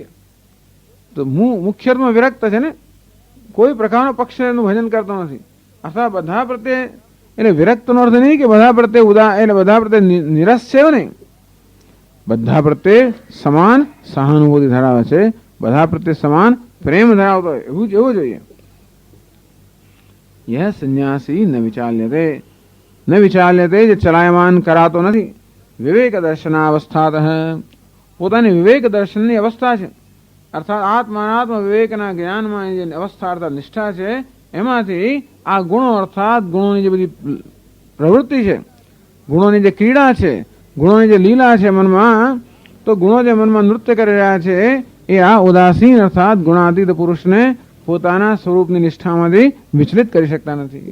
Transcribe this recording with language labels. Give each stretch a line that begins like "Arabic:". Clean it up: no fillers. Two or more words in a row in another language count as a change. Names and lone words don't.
Gujarati: તો મુખ્ય અર્થમાં વિરક્ત છે ને, કોઈ પ્રકારનો પક્ષનું ભજન કરતો નથી. અથવા બધા પ્રત્યે એટલે વિરક્તનો અર્થ નહીં કે બધા પ્રત્યે એટલે બધા પ્રત્યે નિરસ છે એવું નહીં. બધા પ્રત્યે સમાન સહાનુભૂતિ ધરાવે છે, બધા પ્રત્યે સમાન પ્રેમ ધરાવતો હોય એવું જોઈએ.
Sanskrit: यह संन्यासी न विचाल्यते
Gujarati: જે ચલાયમાન કરાતો નથી.
Sanskrit: विवेक दर्शनावस्थात
Gujarati: પોતાની વિવેક દર્શનની અવસ્થા છે, અર્થાત આત્માનાત્મ વિવેકના જ્ઞાનમાં જે અવસ્થા અર્થાત નિષ્ઠા છે, એમાંથી આ ગુણો અર્થાત ગુણોની જે બધી પ્રવૃત્તિ છે, ગુણોની જે ક્રીડા છે, ગુણોની જે લીલા છે મનમાં, તો ગુણો જે મનમાં નૃત્ય કરી રહ્યા છે એ આ ઉદાસીન અર્થાત ગુણાતીત પુરુષને પોતાના સ્વરૂપની નિષ્ઠામાંથી વિચલિત કરી શકતા નથી.